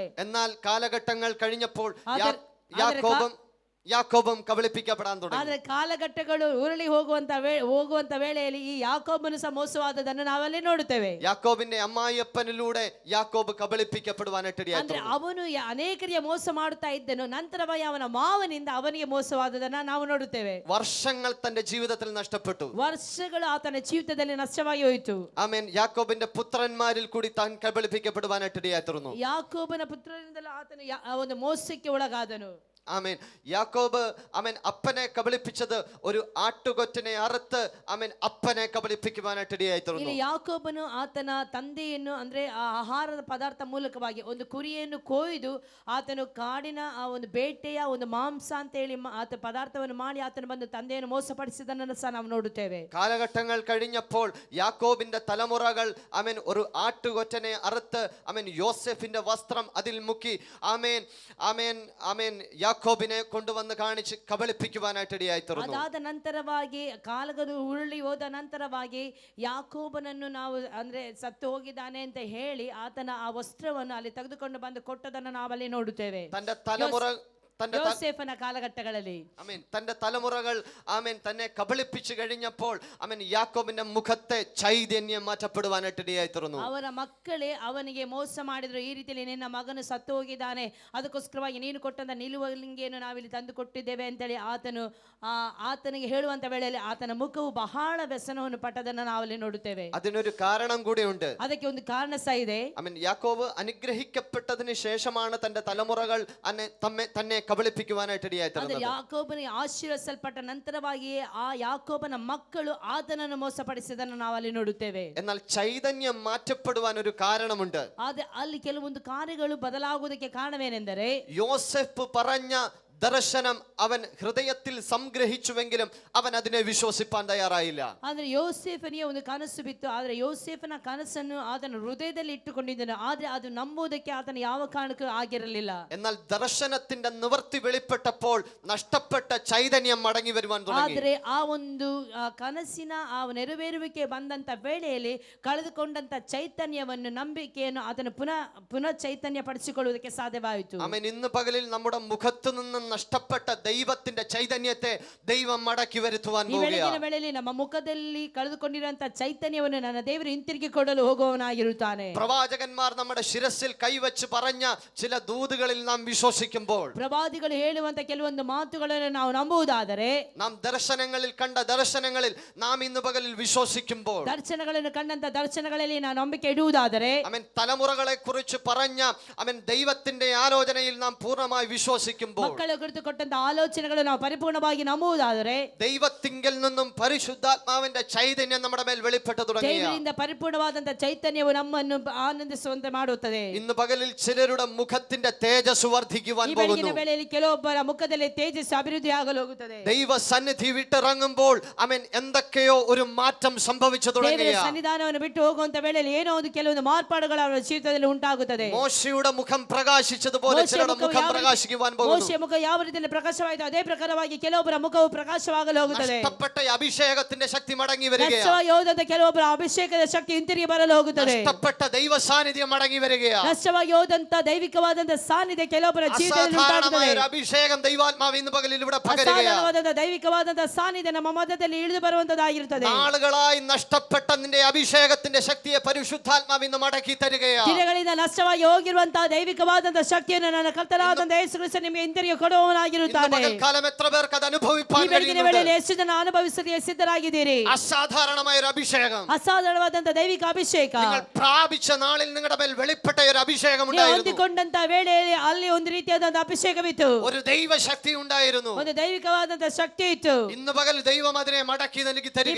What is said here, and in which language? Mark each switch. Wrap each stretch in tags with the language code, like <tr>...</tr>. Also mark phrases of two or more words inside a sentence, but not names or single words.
<ml>എന്നാൽ കാലഘട്ടങ്ങൾ കഴിഞ്ഞപ്പോൾ</ml> <kn>ಆದರೆ</kn> <ml>യാക്കോബും കബളിപ്പിക്കപ്പെടാൻ തുടങ്ങി.</ml> <kn>ಆದ್ರೆ ಕಾಲಘಟ್ಟಗಳು ಉರುಳಿ ಹೋಗುವಂತ ವೇಳೆಯಲ್ಲಿ ಈ ಯಾಕೋಬನು ಸಹ ಮೋಸವಾದದನ್ನು ನಾವಲ್ಲಿ ನೋಡುತ್ತೇವೆ.</kn> <ml>യാക്കോബിന്റെ അമ്മായിയപ്പനിലൂടെ യാക്കോബ് കബളിപ്പിക്കപ്പെടുവാനായിട്ട്</ml> <kn>ಅಂದ್ರೆ</kn> <ml>ഇടയായിത്തീർന്നു.</ml> <kn>ಅವನು ಅನೇಕರಿಗೆ ಮೋಸ ಮಾಡುತ್ತಾ ಇದ್ದನು. ನಂತರವಾಗಿ ಅವನ ಮಾವನಿಂದ ಅವನಿಗೆ ಮೋಸವಾದದನ್ನ ನಾವು ನೋಡುತ್ತೇವೆ.</kn> <ml>വർഷങ്ങൾ തന്റെ ജീവിതത്തിൽ നഷ്ടപ്പെട്ടു.</ml> <kn>ವರ್ಷಗಳು ಆತನ ಜೀವಿತದಲ್ಲಿ ನಷ್ಟವಾಗಿ ಹೋಯಿತು.</kn> <ml>ആമേൻ. യാക്കോബിന്റെ പുത്രന്മാരിൽ കൂടി താൻ കബളിപ്പിക്കപ്പെടുവാനായിട്ട് ഇടയായിത്തീർന്നു.</ml> <kn>ಯಾಕೋಬನ ಪುತ್ರರಿಂದಲೂ ಆತನು ಒಂದು ಮೋಸಕ್ಕೆ ಒಳಗಾದನು.</kn> <ml>ആമേൻ. യാക്കോബ് ആമേൻ അപ്പനെ കബളിപ്പിച്ചത് ഒരു ആട്ടുകൊറ്റനെ അറുത്ത് ആമേൻ അപ്പനെ കബളിപ്പിക്കുവാനായിട്ട് ഇടയായിത്തീർന്നു.</ml> <kn>ಇಲ್ಲಿ ಯಾಕೋಬನು ಆತನ ತಂದೆಯನ್ನು ಅಂದ್ರೆ ಆ ಆಹಾರದ ಪದಾರ್ಥ ಮೂಲಕವಾಗಿ ಒಂದು ಕುರಿಯನ್ನು ಕೊಯ್ದು ಆತನು ಕಾಡಿನ ಆ ಒಂದು ಬೇಟೆಯ ಒಂದು ಮಾಂಸ ಅಂತ ಹೇಳಿ ಆತ ಪದಾರ್ಥವನ್ನು ಮಾಡಿ ಆತನು ಬಂದು ತಂದೆಯನ್ನು ಮೋಸಪಡಿಸಿದನ್ನು ಸಹ ನಾವು ನೋಡುತ್ತೇವೆ.</kn> <ml>കാലഘട്ടങ്ങൾ കഴിഞ്ഞപ്പോൾ യാക്കോബിന്റെ തലമുറകൾ ആമേൻ ഒരു ആട്ടുകൊറ്റനെ അറുത്ത് ആമേൻ യോസെഫിന്റെ വസ്ത്രം അതിൽ മുക്കി ആമേൻ ആമേൻ ആമേൻ യാക്കോബിനെ കൊണ്ടുവന്ന് കാണിച്ച് കബളിപ്പിക്കുവാനായിട്ട് ഇടയായിത്തീർന്നു.</ml> <kn>ಅದಾದ ನಂತರವಾಗಿ ಕಾಲಗಳು ಉರುಳಿ ಹೋದ ನಂತರವಾಗಿ ಯಾಕೋಬನನ್ನು ನಾವು ಅಂದ್ರೆ ಸತ್ತು ಹೋಗಿದ್ದಾನೆ ಅಂತ ಹೇಳಿ ಆತನ ಆ ವಸ್ತ್ರವನ್ನು ಅಲ್ಲಿ ತೆಗೆದುಕೊಂಡು ಬಂದು ಕೊಟ್ಟದನ್ನು ನಾವಲ್ಲಿ ನೋಡುತ್ತೇವೆ.</kn> <ml>തന്റെ തലമുറ</ml> <kn>യോസേഫನ കാലഘട്ടಗಳಲ್ಲಿ</kn> <ml>ആമേൻ തന്റെ തലമുറകൾ ആമേൻ തന്നെ കബളിപ്പിച്ചു കഴിഞ്ഞപ്പോൾ ആമേൻ യാക്കോബിന്റെ മുഖത്തെ ചൈതന്യം മാറ്റപ്പെടുവാനായിട്ട് ഇടയായിത്തീർന്നു.</ml> <kn>ಅವರ ಮಕ್ಕಳೇ ಅವನಿಗೆ ಮೋಸ ಮಾಡಿದ್ರು. ಈ ರೀತಿಯಲ್ಲಿ ನಿನ್ನ ಮಗನು ಸತ್ತು ಹೋಗಿದ್ದಾನೆ, ಅದಕ್ಕೋಸ್ಕರವಾಗಿ ನೀನು ಕೊಟ್ಟಂತ ನಿಲುವಂಗಿಯನ್ನು ನಾವಿಲ್ಲಿ ತಂದು ಕೊಟ್ಟಿದ್ದೇವೆ ಅಂತೇಳಿ ಆತನಿಗೆ ಹೇಳುವಂತ ವೇಳೆಯಲ್ಲಿ ಆತನ ಮುಖವು ಬಹಳ ವ್ಯಸನವನ್ನು ಪಟ್ಟದನ್ನು ನಾವಲ್ಲಿ ನೋಡುತ್ತೇವೆ.</kn> <ml>അതിനൊരു കാരണം കൂടെ ഉണ്ട്.</ml> <kn>ಅದಕ್ಕೆ ಒಂದು ಕಾರಣ ಸಹ ಇದೆ.</kn> <ml>ആമേൻ. യാക്കോബ് അനുഗ്രഹിക്കപ്പെട്ടതിന് ശേഷമാണ് തന്റെ തലമുറകൾ തന്നെ കബളിപ്പിക്കുവാനായിട്ട് ഇടയായിത്തീർന്നത്.</ml> <kn>ಯಾಕೋಬನಿಗೆ ಆಶೀರ್ವದಿಸಲ್ಪಟ್ಟ ನಂತರವಾಗಿಯೇ ಆ ಯಾಕೋಬನ ಮಕ್ಕಳು ಆತನನ್ನು ಮೋಸಪಡಿಸಿದನ್ನು ನಾವಲ್ಲಿ ನೋಡುತ್ತೇವೆ.</kn> <ml>എന്നാൽ ചൈതന്യം മാറ്റപ്പെടുവാൻ ഒരു കാരണമുണ്ട്.</ml> <kn>ಆದ್ರೆ ಅಲ್ಲಿ ಕೆಲವೊಂದು ಕಾರ್ಯಗಳು ಬದಲಾಗುವುದಕ್ಕೆ ಕಾರಣವೇನೆಂದರೆ</kn> <ml>യോസെഫ് പറഞ്ഞ ദർശനം അവൻ ഹൃദയത്തിൽ സംഗ്രഹിച്ചുവെങ്കിലും അവൻ അതിനെ വിശ്വസിപ്പാൻ തയ്യാറായില്ല.</ml> <kn>ಆದ್ರೆ ಯೋಸೇಫನಿಗೆ ಒಂದು ಕನಸು ಬಿತ್ತು. ಆದ್ರೆ ಯೋಸೇಫನ ಕನಸನ್ನು ಆತನ ಹೃದಯದಲ್ಲಿ ಇಟ್ಟುಕೊಂಡಿದ್ದನು. ಆದ್ರೆ ಅದು ನಂಬುವುದಕ್ಕೆ ಆತನ ಯಾವ ಕಾರಣಕ್ಕೂ ಆಗಿರಲಿಲ್ಲ.</kn> <ml>എന്നാൽ ദർശനത്തിന്റെ നിവർത്തി വെളിപ്പെട്ടപ്പോൾ നഷ്ടപ്പെട്ട ചൈതന്യം മടങ്ങി വരുവാൻ തുടങ്ങി.</ml> <kn>ಆದ್ರೆ ಆ ಒಂದು ಕನಸಿನ ಆ ನೆರವೇರುವಿಕೆ ಬಂದಂತ ವೇಳೆಯಲ್ಲಿ ಕಳೆದುಕೊಂಡಂತ ಚೈತನ್ಯವನ್ನು, ನಂಬಿಕೆಯನ್ನು ಆತನು ಪುನಃ ಚೈತನ್ಯ ಪಡಿಸಿಕೊಳ್ಳುವುದಕ್ಕೆ ಸಾಧ್ಯವಾಯಿತು.</kn> <ml>ആമേൻ. ഇന്ന് പകലിൽ നമ്മുടെ മുഖത്തു നിന്നും നഷ്ടപ്പെട്ട ദൈവത്തിന്റെ ചൈതന്യത്തെ ദൈവം മടക്കി വരുത്തുവാൻ</ml> <kn>ಈ ಬೆಳಗಿನ</kn> <ml>പോകുകയാണ്.</ml> <kn>ವೇಳೆಯಲ್ಲಿ ನಮ್ಮ ಮುಖದಲ್ಲಿ ಕಳೆದುಕೊಂಡಿರುವಂತಹ ಚೈತನ್ಯವನ್ನು ನನ್ನ ದೇವರು ಹಿಂತಿರುಗಿ ಕೊಡಲು ಹೋಗುವವನಾಗಿರುತ್ತಾನೆ.</kn> <ml>പ്രവാചകന്മാർ നമ്മുടെ ശിരസിൽ കൈവച്ച് പറഞ്ഞ ചില ദൂതുകളിൽ നാം വിശ്വസിക്കുമ്പോൾ,</ml> <kn>ಪ್ರವಾದಿಗಳು ಹೇಳುವಂತ ಕೆಲವೊಂದು ಮಾತುಗಳನ್ನು ನಾವು ನಂಬುವುದಾದರೆ,</kn> <ml>നാം ദർശനങ്ങളിൽ കണ്ട ദർശനങ്ങളിൽ നാം ഇന്ന് പകലിൽ വിശ്വസിക്കുമ്പോൾ,</ml> <kn>ದರ್ಶನಗಳನ್ನು ಕಂಡಂತ ದರ್ಶನಗಳಲ್ಲಿ ನಾವು ನಂಬಿಕೆ ಇಡುವುದಾದರೆ,</kn> <ml>അവൻ തലമുറകളെ കുറിച്ച് പറഞ്ഞ അവൻ ദൈവത്തിന്റെ ആലോചനയിൽ നാം പൂർണ്ണമായി വിശ്വസിക്കുമ്പോൾ,</ml> <kn>ಮಕ್ಕಳ ಕುರಿತು ಕೊಟ್ಟಂತ ಆಲೋಚನೆಗಳು ನಾವು ಪರಿಪೂರ್ಣವಾಗಿ ನಂಬುವುದಾದರೆ,</kn> <ml>ദൈവത്തിങ്കൽ നിന്നും പരിശുദ്ധാത്മാവിന്റെ ചൈതന്യം നമ്മുടെ മേൽ വെളിപ്പെട്ടു തുടങ്ങിയ</ml> <kn>ದೇವರಿಂದ ಪರಿಪೂರ್ಣವಾದಂತ ಚೈತನ್ಯವು ನಮ್ಮನ್ನು ಆನಂದಿಸುವಂತೆ ಮಾಡುತ್ತದೆ.</kn> <ml>ഇന്ന് പകലിൽ ചിലരുടെ മുഖത്തിന്റെ തേജസ് വർദ്ധിക്കുവാൻ</ml> <kn>ಈ ಬೆಳಗಿನ</kn> <ml>പോകുന്നു.</ml> <kn>ವೇಳೆಯಲ್ಲಿ ಕೆಲವೊಬ್ಬರ ಮುಖದಲ್ಲಿ ತೇಜಸ್ಸು ಅಭಿವೃದ್ಧಿ ಆಗಲು ಹೋಗುತ್ತದೆ.</kn> <ml>ദൈവ സന്നിധി വിട്ടിറങ്ങുമ്പോൾ അവൻ എന്തൊക്കെയോ ഒരു മാറ്റം സംഭവിച്ചു</ml> <kn>ದೇವರ</kn> <ml>തുടങ്ങിയ</ml> <kn>ಸನ್ನಿಧಾನವನ್ನು ಬಿಟ್ಟು ಹೋಗುವಂತ ವೇಳೆಯಲ್ಲಿ ಏನೋ ಒಂದು ಕೆಲವೊಂದು ಮಾರ್ಪಾಡುಗಳು ಅವರ ಜೀವಿತದಲ್ಲಿ ಉಂಟಾಗುತ್ತದೆ.</kn> <ml>മോശയുടെ മുഖം പ്രകാശിച്ചതുപോലെ ചിലരുടെ മുഖം പ്രകാശിക്കുവാൻ പോകുന്നു.</ml> <kn>ಮೋಶೆಯ ಮುಖ ಯಾವ ರೀತಿಯಲ್ಲಿ ಪ್ರಕಾಶವಾಯಿತು ಅದೇ ಪ್ರಕಾರವಾಗಿ ಕೆಲವೊಬ್ಬರ ಮುಖವು ಪ್ರಕಾಶವಾಗಲು ಹೋಗುತ್ತದೆ.</kn> <ml>നഷ്ടപ്പെട്ട അഭിഷേകത്തിന്റെ ശക്തി മടങ്ങി വരികയാണ്.</ml> <kn>ನಷ್ಟವಾಗಿ ಹೋದಂತ ಕೆಲವೊಬ್ಬರ ಅಭಿಷೇಕದ ಶಕ್ತಿ ಹಿಂತಿರುಗಿ ಬರಲು ಹೋಗುತ್ತದೆ.</kn> <ml>നഷ്ടപ്പെട്ട ദൈവ സാന്നിധ്യം മടങ്ങി വരികയാണ്.</ml> <kn>ನಷ್ಟವಾಗಿ ಹೋದಂತ ದೈವಿಕವಾದಂತ ಸಾನ್ನಿಧ್ಯ ಕೆಲವೊಬ್ಬರ ಜೀವಿತದಲ್ಲಿ</kn> <ml>അസാധാരണമായ</ml> <kn>ಉಂಟಾಗುತ್ತದೆ.</kn> <ml>ഒരു അഭിഷേകം ദൈവാത്മാവ് ഇന്ന് പകലിൽ ഇവിടെ പകരുകയാണ്.</ml> <kn>ಅಸಾಧಾರಣವಾದಂತ ದೈವಿಕವಾದಂತ ಸಾನ್ನಿಧ್ಯ ನಮ್ಮ ಮಧ್ಯದಲ್ಲಿ ಇಳಿದು ಬರುವಂತದ್ದಾಗಿರುತ್ತದೆ.</kn> <ml>നാളുകളായി നഷ്ടപ്പെട്ട നിന്റെ അഭിഷേകത്തിന്റെ ശക്തിയെ പരിശുദ്ധാത്മാവ് ഇന്ന് മടക്കി തരികയാണ്.</ml> <kn>ದಿನಗಳಿಂದ ನಷ್ಟವಾಗಿ ಹೋಗಿರುವಂತಹ ದೈವಿಕವಾದಂತ ಶಕ್ತಿಯನ್ನು ನನ್ನ ಕರ್ತನಾದಂತ ಯೇಸು ಕ್ರಿಸ್ತ ನಿಮಗೆ ಹಿಂತಿರುಗಿ ಕೊಡುವವನಾಗಿರುತ್ತಾನೆ.</kn> <ml>പകൽക്കാലം എത്ര പേർക്ക് അത് അനുഭവിപ്പാൻ</ml> <kn>ಈ ಬೆಳಗಿನ ವೇಳೆಯಲ್ಲಿ</kn> <ml>കഴിയുന്നുണ്ട്?</ml> <kn>ಎಷ್ಟು ಜನ ಅನುಭವಿಸಲಿಕ್ಕೆ ಸಿದ್ಧರಾಗಿದ್ದೀರಿ?</kn> <ml>അസാധാരണമായ ഒരു അഭിഷേകം</ml> <kn>ಅಸಾಧಾರಣವಾದಂತ ದೈವಿಕ ಅಭಿಷೇಕ</kn> <ml>നിങ്ങൾ പ്രാപിച്ച നാളിൽ നിങ്ങളുടെ മേൽ വെളിപ്പെട്ട ഒരു അഭിഷേകം</ml> <kn>ನೀವು</kn> <ml>ഉണ്ടായിരുന്നു.</ml> <kn>ಹೊಂದಿಕೊಂಡಂತ ವೇಳೆಯಲ್ಲಿ ಅಲ್ಲಿ ಒಂದು ರೀತಿಯಾದಂತ ಅಭಿಷೇಕವಿತ್ತು,</kn> <ml>ഒരു ദൈവശക്തി ഉണ്ടായിരുന്നു.</ml> <kn>ಒಂದು ದೈವಿಕವಾದಂತ ಶಕ್ತಿ ಇತ್ತು.</kn> <ml>ഇന്ന് പകൽ ദൈവം അതിനെ മടക്കി നൽകി</ml> <kn>ಈ</kn> <ml>തരികയാണ്.</ml>